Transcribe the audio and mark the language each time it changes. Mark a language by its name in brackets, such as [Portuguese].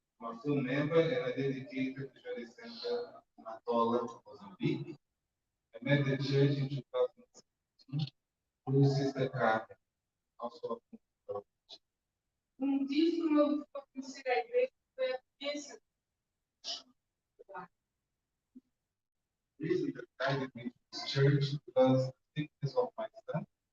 [English] I'm a full member and I dedicated to the Center Matola, Mozambique. I met the church in 2016 through Sister Carmen, also a [Portuguese] O motivo que me levou a conhecer a igreja foi a vivência [English] The reason that guided me to this church was the sickness of my son.